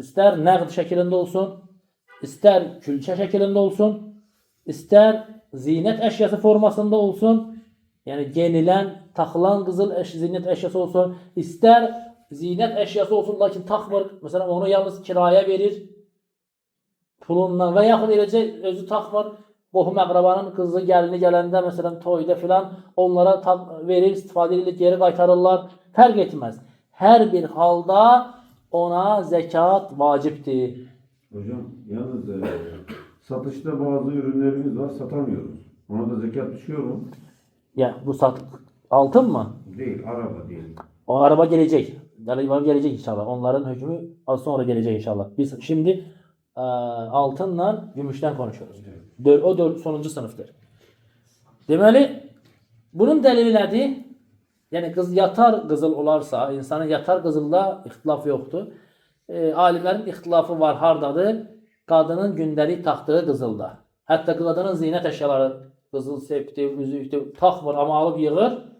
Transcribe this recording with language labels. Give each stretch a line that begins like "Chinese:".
Azerbaijani: İstər nəqd şəklində olsun, istər külçə şəklində olsun, istər zinət əşyası formasında olsun, yəni genilən, taxılan qızıl zinət əşyası olsun, istər zinət əşyası olsun, lakin taxmır, məsələn, onu yalnız kirayə verir pulundan və yaxud eləcə özü taxmır, qohum əqrabanın qızı, gəlini gələndə, məsələn, toyda filan onlara verir, istifadə edilir, geri qaytarırlar, fərq etməz. Hər bir halda ona zəkat vacibdir.
Turkish: Hocam, yalnız satışta bazı ürünlerimiz var, satamıyoruz. Ona da zekat düşüyor mu? Ya bu altın mı? Değil, araba değil. O araba gelecek. Araba gelecek inşallah. Onların hükmü az sonra gelecek inşallah. Biz şimdi altınla gümüşten konuşuyoruz. O sonuncu sınıftır.
Azerbaijani: Deməli, bunun dəlili nədir? Yəni yatar qızıl olarsa, insanın yatar qızılda ixtilaf yoxdur. Alimlərin ixtilafı var, hardadır? Qadının gündəlik taxtığı qızılda. Hətta qadının zinət əşyaları, qızıl septi, üzükdür, taxmır, amma alıb yığır.